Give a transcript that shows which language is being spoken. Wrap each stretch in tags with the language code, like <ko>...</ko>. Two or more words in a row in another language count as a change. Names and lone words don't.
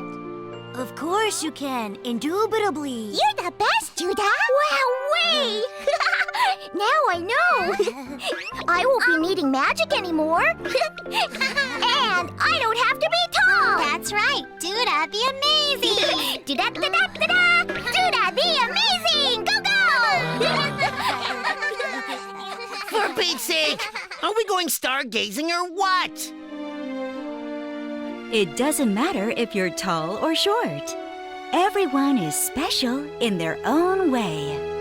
<en>Of course you can, indubitably. You're the best, Duda. Wow-wee! Now I know. I won't be needing magic anymore. And I don't have to be tall. That's right. Duda the Amazing. Duda-da-da-da-da. Duda the Amazing. Go, go! For Pete's sake! Are we going stargazing or what? It doesn't matter if you're tall or short. Everyone is special in their own way.</en>